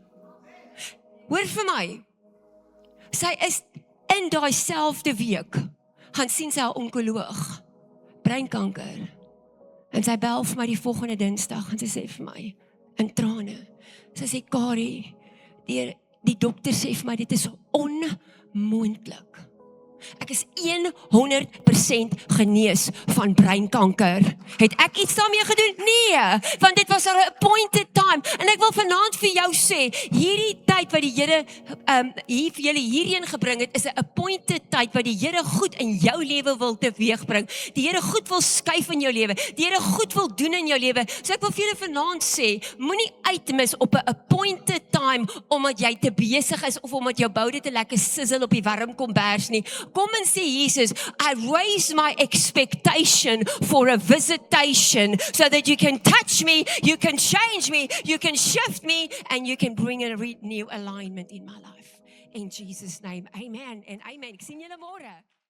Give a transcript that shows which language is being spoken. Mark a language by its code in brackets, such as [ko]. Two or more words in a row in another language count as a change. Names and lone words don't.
[af] Hoor vir my, sy is in daai selfde week, gaan sien sy 'n onkoloog, breinkanker, en sy bel vir my die volgende Dinsdag, en sy sê vir my, in trane, sy sê, Kari, die dokter sê vir my, dit is onmoontlik. Ek is 100% genees van breinkanker. Het ek iets daarmee gedoen? Nee, want dit was 'n [en] appointed time. [af] En ek wil vanaand vir jou sê, hierdie tyd wat die Here hier vir julle hierheen gebring het, is 'n appointed tyd wat die Here goed in jou lewe wil teweegbring. Die Here goed wil skuif in jou lewe. Die Here goed wil doen in jou lewe. So ek wil vir julle vanaand sê, moenie uitmis op 'n [en] appointed time [af] omdat jy te besig is of omdat jou boude te lekker sizzle op die warm kombers nie. Kom en sê, Jesus, [en] I raise my expectation for a visitation so that you can touch me, you can change me, you can shift me, and you can bring a new alignment in my life. In Jesus' name, amen and amen. [af] Ek sien julle môre.